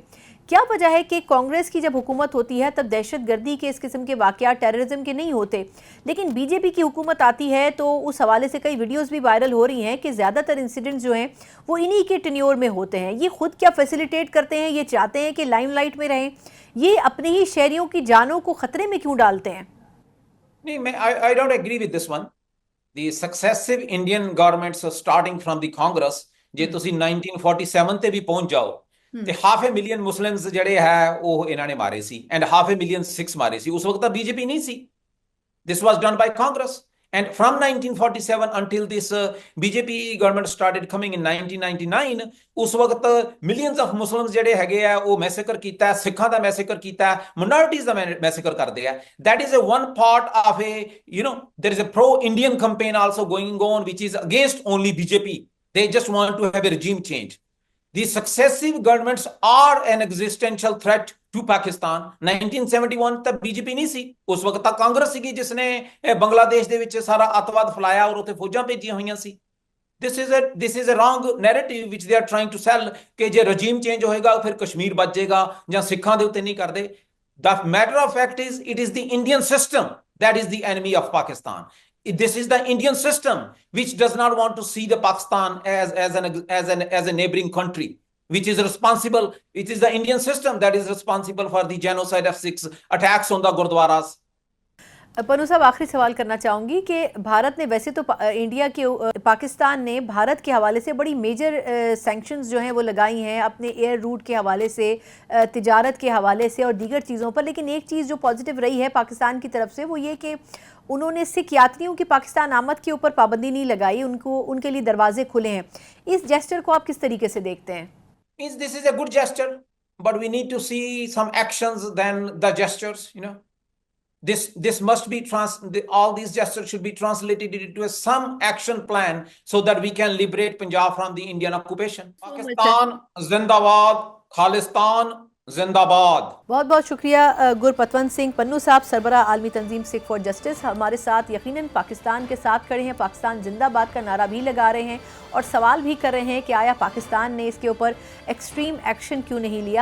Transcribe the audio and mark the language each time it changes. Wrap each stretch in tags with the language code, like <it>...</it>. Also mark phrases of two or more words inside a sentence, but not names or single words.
<ur>کیا وجہ ہے کہ کانگریس کی جب حکومت ہوتی ہے تب دہشت گردی کے اس قسم کے واقعات ٹیررزم کے نہیں ہوتے، لیکن بی جے پی کی حکومت آتی ہے تو اس حوالے سے کئی ویڈیوز بھی وائرل ہو رہی ہیں کہ زیادہ تر انسیڈنٹس جو ہیں وہ انہی کے ٹینیور میں ہوتے ہیں हैं। یہ خود کیا فیسیلیٹیٹ کرتے ہیں؟ یہ چاہتے ہیں کہ لائم لائٹ میں رہیں? یہ اپنے ہی شہریوں کی جانوں کو خطرے میں کیوں ڈالتے ہیں? نہیں، میں</ur> <en>I don't agree with this one. The successive Indian governments starting from the Congress,</en> <pa>ਜੇ ਤੁਸੀਂ 1947 ਤੇ ਵੀ ਪਹੁੰਚ ਜਾਓ ਤੇ 500,000 ਮੁਸਲਿਮਸ ਜਿਹੜੇ ਹੈ ਉਹ ਇਹਨਾਂ ਨੇ ਮਾਰੇ ਸੀ ਐਂਡ 500,000 ਸਿੱਖਸ ਮਾਰੇ ਸੀ। ਉਸ ਵਕਤ ਤਾਂ ਬੀਜੇਪੀ ਨਹੀਂ ਸੀ।</pa> <en>This was done by Congress. And from 1947 until this BJP government started coming in 1999,</en> <pa>ਉਸ ਵਕਤ</pa> <en>millions of Muslims</en> <pa>ਜਿਹੜੇ ਹੈਗੇ ਆ ਉਹ ਮੈਸੇਕਰ ਕੀਤਾ, ਸਿੱਖਾਂ ਦਾ ਮੈਸੇਕਰ ਕੀਤਾ, minorities ਦਾ ਮੈਸੇਕਰ ਕਰਦੇ ਆ।</pa> <en>That is a one part of a, there is a pro-Indian campaign also going on which is against only BJP. They just want to have a regime change. The successive governments are an existential threat to Pakistan.</en> <pa>1971 ਤਕ ਬੀਜੇਪੀ ਨਹੀਂ ਸੀ, ਉਸ ਵਕਤ ਤਕ ਕਾਂਗਰਸ ਸੀ ਜਿਸਨੇ ਬੰਗਲਾਦੇਸ਼ ਦੇ ਵਿੱਚ ਸਾਰਾ ਅੱਤਵਾਦ ਫੈਲਾਇਆ ਔਰ ਉੱਥੇ ਫੌਜਾਂ ਭੇਜੀਆਂ ਹੋਈਆਂ ਸੀ।</pa> <en>This is a wrong narrative which they are trying to sell</en> <pa>ਕਿ ਜੇ</pa> <en>regime change</en> <pa>ਹੋਏਗਾ ਫਿਰ ਕਸ਼ਮੀਰ ਬਚ ਜਾਏਗਾ ਜਾਂ ਸਿੱਖਾਂ ਦੇ ਉੱਤੇ ਨਹੀਂ ਕਰਦੇ।</pa> <en>The matter of fact is it is the Indian system that is the enemy of Pakistan. This is the Indian system which does not want to see the Pakistan as a neighboring country, which is responsible. It is the Indian system that is responsible for the genocide of Sikhs, attacks on the gurdwaras.</en> <ur>پنوں صاحب، آخری سوال کرنا چاہوں گی کہ بھارت نے ویسے تو پاکستان نے بھارت کے حوالے سے بڑی میجر سینکشنز جو ہیں وہ لگائی ہیں اپنے ایئر روٹ کے حوالے سے، تجارت کے حوالے سے اور دیگر چیزوں پر. لیکن ایک چیز جو پازیٹو رہی ہے پاکستان کی طرف سے وہ یہ کہ انہوں نے سکھ یاتریوں کی پاکستان آمد کے اوپر پابندی نہیں لگائی، ان کے لیے دروازے کھلے ہیں. اس جیسچر کو آپ کس طریقے سے دیکھتے ہیں?</ur> <en>This is a good gesture, but we need to see some actions than the gestures. This must be all these gestures should be translated into some action plan so that we can liberate Punjab from the Indian occupation.</en> <ur>پاکستان زندہ باد، خالستان زندہ باد. بہت بہت شکریہ گرپتونت سنگھ پنوں صاحب، سربراہ عالمی تنظیم سکھ فار جسٹس، ہمارے ساتھ یقیناً پاکستان کے ساتھ کھڑے ہیں، پاکستان زندہ باد کا نعرہ بھی لگا رہے ہیں اور سوال بھی کر رہے ہیں کہ آیا پاکستان نے اس کے اوپر ایکسٹریم ایکشن کیوں نہیں لیا.</ur>